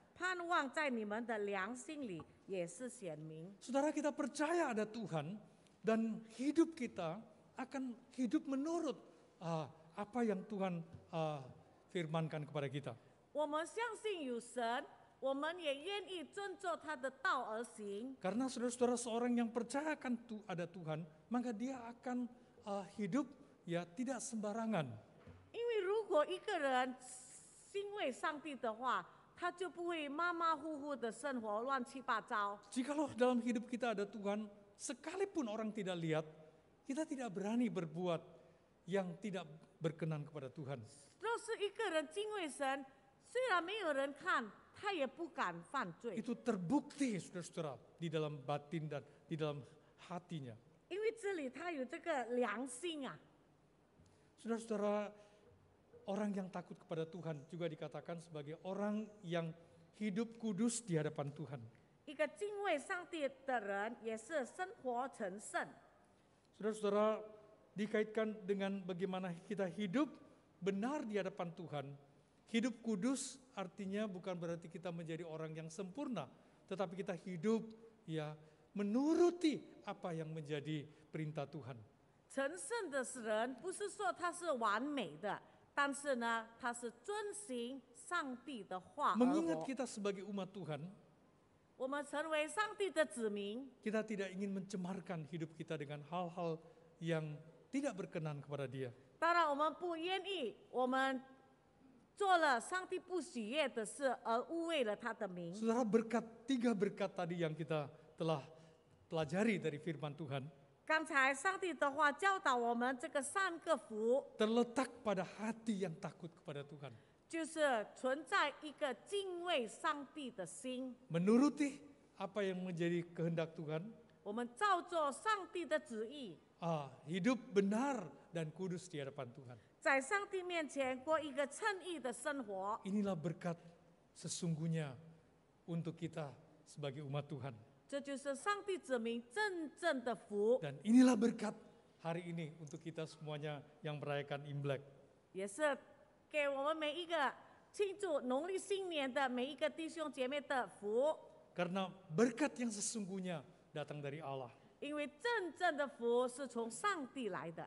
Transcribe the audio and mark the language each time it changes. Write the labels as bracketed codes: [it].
[zh] 盼望在你们的良心里也是显明。 [id] Saudara, kita percaya ada Tuhan dan hidup kita akan hidup menurut apa yang Tuhan firmankan kepada kita. [zh] 我们相信有神，我们也愿意遵照他的道而行。 [id] Karena saudara-saudara, seorang yang percaya akan ada Tuhan, maka dia akan hidup ya tidak sembarangan. [zh] 因为如果一个人欣慰上帝的话，他就不会马马虎虎的生活乱七八糟。 [id] Jikalau dalam hidup kita ada Tuhan, sekalipun orang tidak lihat, kita tidak berani berbuat yang tidak berkenan kepada Tuhan. [zh] 若是一个人敬畏神，虽然没有人看，他也不敢犯罪， [id] Itu terbukti saudara-saudara di dalam batin dan di dalam hatinya. [zh] 因为这里他有这个良心啊。 [id] Saudara-saudara, orang yang takut kepada Tuhan juga dikatakan sebagai orang yang hidup kudus di hadapan Tuhan. [zh] 一个敬畏上帝的人，也是生活成圣。 [id] Saudara-saudara, dikaitkan dengan bagaimana kita hidup benar di hadapan Tuhan. Hidup kudus artinya bukan berarti kita menjadi orang yang sempurna, tetapi kita hidup ya menuruti apa yang menjadi perintah Tuhan. [zh] 成圣的人不是说他是完美的，但是呢，他是遵行上帝的话而 [id] Mengingat [zh] 活。 [id] kita sebagai umat Tuhan, [zh] 我们成为上帝的子民， [id] kita tidak ingin mencemarkan hidup kita dengan hal-hal yang tidak berkenan kepada Dia. [zh] 当然我们不愿意，我们做了上帝不喜悦的事，而污秽了他的名。 [id] Saudara, tiga berkat tadi yang kita telah pelajari dari firman Tuhan [zh] 刚才上帝的话教导我们，这个三个福 [id] terletak pada hati yang takut kepada Tuhan. [zh] 就是存在一个敬畏上帝的心， [id] Menuruti apa yang menjadi kehendak Tuhan, [zh] 我们照做上帝的旨意， [id] hidup benar dan kudus di hadapan Tuhan. [zh] 在上帝面前过一个称义的生活。 [id] Inilah berkat sesungguhnya untuk kita sebagai umat Tuhan. [zh] 这就是上帝子民真正的福， [id] Dan inilah berkat hari ini untuk kita semuanya yang merayakan Imlek. [zh] 也是给我们每一个庆祝农历新年的每一个弟兄姐妹的福。 [id] Karena berkat yang sesungguhnya datang dari Allah. [zh] 因为真正的福是从上帝来的，